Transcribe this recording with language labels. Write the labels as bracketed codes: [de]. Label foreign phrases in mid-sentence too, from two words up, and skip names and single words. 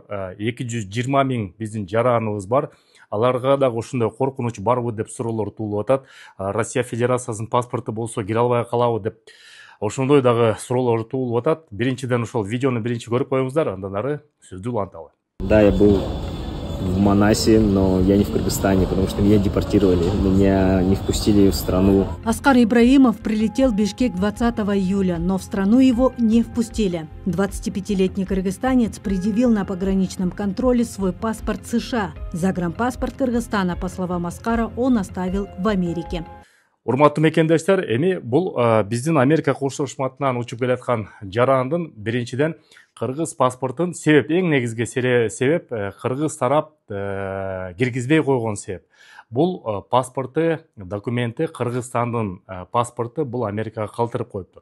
[ky] 220 миң биздин жараныбыз бар. Аларга дагы ошондой коркунуч барбы деп суроолор туулуп атат. Россия Федерациясынын паспорту болсо кире албай калабы деп ошондой дагы суроолор туулуп атат. Биринчиден ошол видеону биринчи көрүп коюңуздар, андан ары сөздү уланталы. [ru] Да, я был в Манасе, но я не в Кыргызстане, потому что меня депортировали, меня не впустили в страну. Аскар Ибраимов прилетел в Бишкек 20 июля, но в страну его не впустили. 25-летний кыргызстанец предъявил на пограничном контроле свой паспорт США. Загранпаспорт Кыргызстана, по словам Аскара, он оставил в Америке. [ky] Урматтуу мекендештер, эми бул биздин Америка Кошмо Штатынан учуп келаткан жарандын биринчиден кыргыз паспортун эң негизги себеп кыргыз тарап киргизбей койгон себеп. Бул паспорты, документи Кыргызстандын паспорту бул Америкага калтырып коюптур.